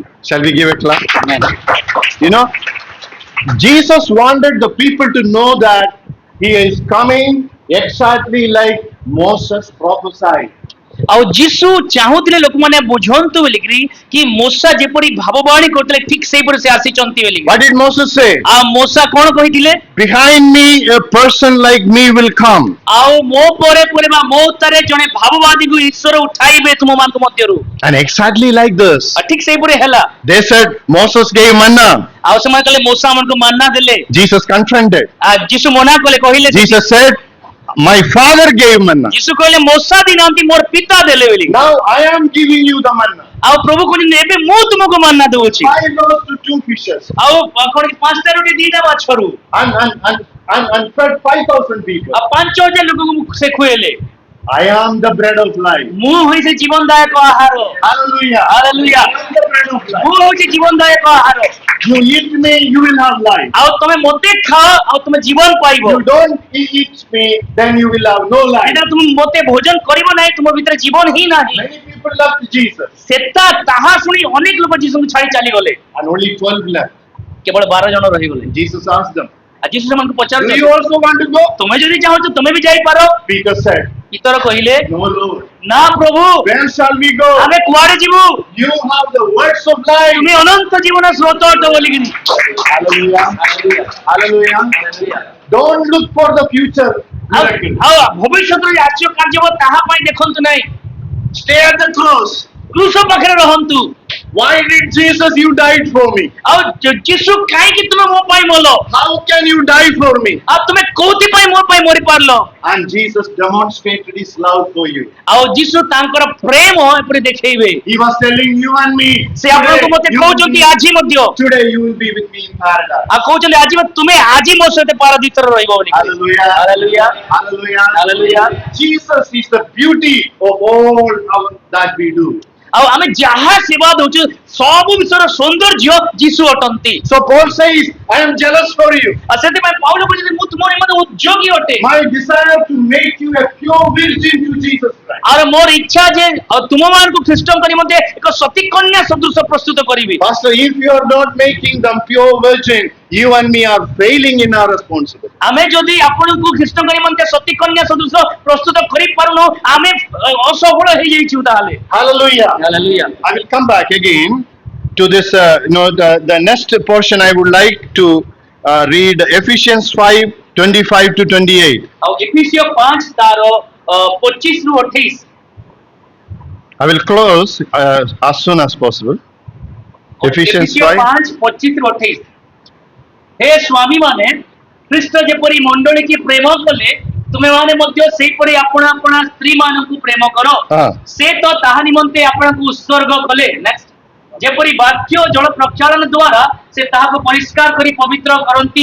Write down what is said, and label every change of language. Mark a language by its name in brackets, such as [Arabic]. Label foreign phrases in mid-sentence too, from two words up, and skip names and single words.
[English] Shall we give a clap? Amen. You know, Jesus wanted the people to know that he is coming exactly like Moses prophesied. [Odia] ଆଉ ଯୀଶୁ ଚାହୁଁଥିଲେ ଲୋକମାନେ ବୁଝନ୍ତୁ ବୋଲିକିରି କି ମୋଶା ଯେପରି ଭାବବାଣୀ କରୁଥିଲେ ଠିକ ସେଇପରି ସେ ଆସିଛନ୍ତି ବୋଲି। [English] What did Moses say? [Odia] ଆଉ ମୋଶା କଣ କହିଥିଲେ? [English] Behind me, a person like me will come. [Odia] ଆଉ ମୋ ପରେ ପରେ ବା ମୋ ଉତ୍ତାରେ ଜଣେ ଭାବବାଦୀକୁ ଈଶ୍ୱର ଉଠାଇବେ ତୁମମାନଙ୍କ ମଧ୍ୟରୁ। [English] And exactly like this, [Odia] ଆଉ ଠିକ ସେଇପରି ହେଲା। [English] they said Moses gave manna. [Odia] ଆଉ ସେମାନେ କହିଲେ ମୋଶା ଆମକୁ ମାନ୍ନା ଦେଲେ। [English] Jesus confronted. [Odia] ଆଉ ଯୀଶୁ ମନା କଲେ, କହିଲେ [English] Jesus said, my father gave manna. [Odia] ଯୀଶୁ କହିଲେ ମୋଶା ଦେଇନାହାନ୍ତି, ମୋର ପିତା ଦେଲେ ବୋଲି। [English] Now I am giving you the manna. [Odia] ଆଉ ପ୍ରଭୁ କହିଛନ୍ତି ଏବେ ମୁଁ ତୁମକୁ ମାନ୍ନା ଦଉଛି। [English] 5 loaves to 2 fishes. [Odia] ଆଉ କଣ 5ଟା ରୁଟି 2ଟା ମାଛରୁ [English] And fed 5,000 people. [Odia] ଆଉ 5,000 ଲୋକଙ୍କୁ ସେ ଖୁଏଇଲେ। [English] I am the bread of life. [Odia] ମୁଁ ହୋଇଛି ଜୀବନଦାୟକ ଆହାର। [English] Hallelujah. [Odia] ହାଲେଲୁୟା। [English] I am the bread of life. [Odia] ମୁଁ ହେଉଛି ଜୀବନଦାୟକ ଆହାର। [English] You eat me, you will have life. [Odia] ଆଉ ତମେ ମୋତେ ଖାଅ ଆଉ ତମେ ଜୀବନ ପାଇବ। [English] You don't eat me, then you will have no life. [Odia] ଏଟା ତୁମେ ମୋତେ ଭୋଜନ କରିବ ନାହିଁ, ତୁମ ଭିତରେ ଜୀବନ ହିଁ ନାହିଁ। [English] Many people left Jesus, [Odia] ସେଟା ତାହା ଶୁଣି ଅନେକ ଲୋକ ଯୀଶୁଙ୍କୁ ଛାଡ଼ି ଚାଲିଗଲେ, [English] and only 12 left. [Odia] କେବଳ 12 ଜଣ ରହିଗଲେ। [English] Jesus asked them, [Odia] ଆଉ ଯୀଶୁ ସେମାନଙ୍କୁ [English] do [Odia] ପଚାରୁଛନ୍ତି, [English] you also want to go? [Odia] ତୁମେ ଯଦି ଚାହୁଁଛ ତୁମେ ବି ଯାଇପାର। [English] Peter said, [Odia] ପିତର କହିଲେ, [English] no Lord. [Odia] ନା ପ୍ରଭୁ, [English] Where shall we go? [Odia] ଆମେ କୁଆଡେ ଯିବୁ? [English] You have the words of life. [Odia] ତୁମେ ଅନନ୍ତ ଜୀବନ ସ୍ରୋତ ଅଟ ବୋଲିକିନି। [English] Hallelujah. Hallelujah. Don't look for the future miracle. [Odia] ଆଉ ଭବିଷ୍ୟତରେ ଆଶ୍ଚର୍ଯ୍ୟ କାର୍ଯ୍ୟ ହେବ ତାହା ପାଇଁ ଦେଖନ୍ତୁ ନାହିଁ, [English] Stay at the cross. [Odia] କ୍ରୁଶ ପାଖରେ ରହନ୍ତୁ। [English] Why did Jesus you died for me? [Odia] ଆଉ ଯୀଶୁ କାହିଁକି ତୁମେ ମୋ ପାଇଁ ମଲ? [English] How can you die for me? [Odia] ଆଉ ତୁମେ କୋଉଥିପାଇଁ ମୋ ପାଇଁ ମରି ପାରିଲ? [English] And Jesus demonstrated his love for you. [Odia] ଆଉ ଯୀଶୁ ତାଙ୍କର ପ୍ରେମ ଏପରି ଦେଖେଇବେ। [English] He was telling you and me. [Odia] ସେ ଆପଣଙ୍କୁ ମୋତେ କହୁଛନ୍ତି ଆଜି ମଧ୍ୟ, [English] Today you will be with me in paradise. [Odia] ଆଉ କହୁଛନ୍ତି ଆଜି ତୁମେ ଆଜି ମୋ ସହିତ ପାରଦୀସରେ ରହିବ ବୋଲି। [English] Hallelujah. Hallelujah. Hallelujah. Hallelujah. Jesus is the beauty of all that we do. [Odia] ଆଉ ଆମେ ଯାହା ସେବା ଦଉଛୁ ସବୁ ବିଷୟର ସୌନ୍ଦର୍ଯ୍ୟ ଯୀଶୁ ଅଟନ୍ତି। [English] So Paul says, I am jealous for you. [Odia] ଆଉ ସେଥିପାଇଁ ପାଉଲ କହିଛନ୍ତି ମୁଁ ତୁମ ନିମନ୍ତେ ଉଦ୍ଯୋଗୀ ଅଟେ। [English] My desire to make you a pure virgin to Jesus Christ. [Odia] ଆଉ ମୋର ଇଚ୍ଛା ଯେ ତୁମମାନଙ୍କୁ ଖ୍ରୀଷ୍ଟଙ୍କ ନିମନ୍ତେ ଏକ ସତୀ କନ୍ୟା ସଦୃଶ ପ୍ରସ୍ତୁତ କରିବି। [English] Pastor, if you are not making them pure virgin, you and me are failing in our responsibility. [Odia] ଆମେ ଯଦି ଆପଣଙ୍କୁ ଖ୍ରୀଷ୍ଟଙ୍କ ନିମନ୍ତେ ସତୀ କନ୍ୟା ସଦୃଶ ପ୍ରସ୍ତୁତ କରିପାରୁନୁ ଆମେ ଅସଫଳ ହେଇଯାଇଛୁ ତାହେଲେ। [English] Hallelujah. [Odia] ହାଲେଲୁୟା। [English] I will come back again to this, the next portion I would like to read Ephesians 5:25 to 28. [Odia] ଆଉ ଏଫେସିୟ 5 ତାର 25 ରୁ 28। [English] I will close as soon as possible. Ephesians 5. [Odia] 5 25 ରୁ 28। ହେ ସ୍ୱାମୀ ମାନେ ଖ୍ରୀଷ୍ଟ ଯେପରି ମଣ୍ଡଳୀ କି ପ୍ରେମ କଲେ ତୁମେ ମାନେ ମଧ୍ୟ ସେଇପରି ଆପଣ ଆପଣ ସ୍ତ୍ରୀ ମାନଙ୍କୁ ପ୍ରେମ କର ହଁ। ସେ ତ ତାହା ନିମନ୍ତେ ଆପଣଙ୍କୁ ଉତ୍ସର୍ଗ କଲେ ନେକ୍ସଟ ଯେପରି ବାକ୍ୟ ଜଳ ପ୍ରକ୍ଷାଳନ ଦ୍ୱାରା ସେ ତାହାକୁ ପରିଷ୍କାର କରି ପବିତ୍ର କରନ୍ତି